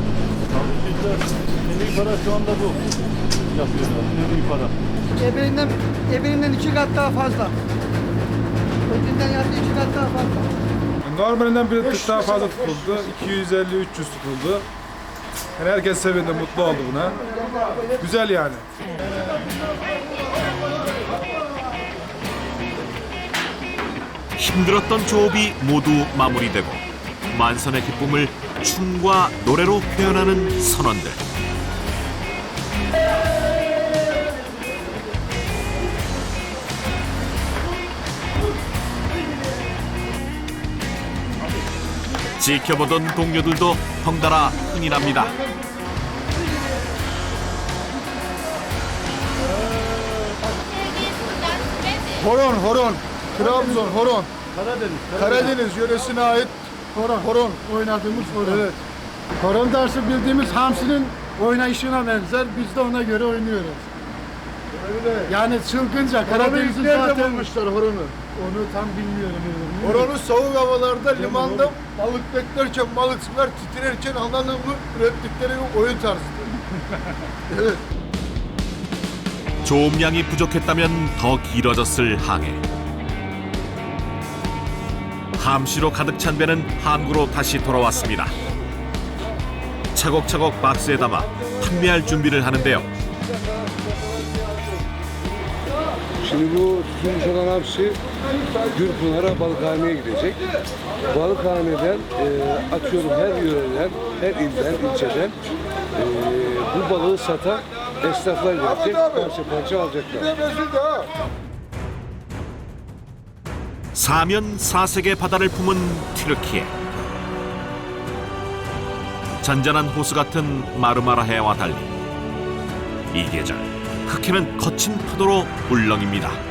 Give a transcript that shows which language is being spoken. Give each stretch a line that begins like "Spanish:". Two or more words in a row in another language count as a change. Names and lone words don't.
Turkish: En iyi para şu anda bu. Yapıyorlar. En iyi para. Eberinden 2 kat daha fazla. Öbüründen yaptığı 2 kat daha fazla. Normalinden bir tık daha fazla tutuldu. 250-300 tutuldu. Yani herkes sevindi, mutlu oldu buna. Güzel yani.
Korean: 힘들었던 조업이 모두 마무리되고 만선의 기쁨을 춤과 노래로 표현하는 선원들. 지켜보던 동료들도 덩달아 흥이 납니다.
Turkish: Horon. Trabzon, horon. Karadeniz yöresine ait horon oynadığımız horon. Evet. Horon dersi bildiğimiz hamsinin oynayışına benzer. Biz de ona göre oynuyoruz. Öyle. Yani çılgınca Karadeniz'in Karadeniz'in nerede zaten bulmuşlar horonu? Onu tam bilmiyorum. Oranın soğuk havalarda limanda balık beklerken, balıkçılar titrerken anladığım ürettikleri oyun tarzıdır. Evet.
Korean: 조음량이 부족했다면 더 길어졌을 항해. 함시로 가득 찬 배는 항구로 다시 돌아왔습니다. 차곡차곡 박스에 담아 판매할 준비를 하는데요.
Turkish: Şimdi bu tutulmuş olan hamsi Gürpınar'a balıkhaneye gidecek. Balıkhaneden atıyorum her yöreden, her ilden, ilçeden bu balığı satan esnaflar gelecek. Parça parça alacaklar.
Korean: 사면 사색의 바다를 품은 튀르키예. 잔잔한 호수 같은 마르마라해와 달리 이 계절 흑해는 거친 파도로 울렁입니다.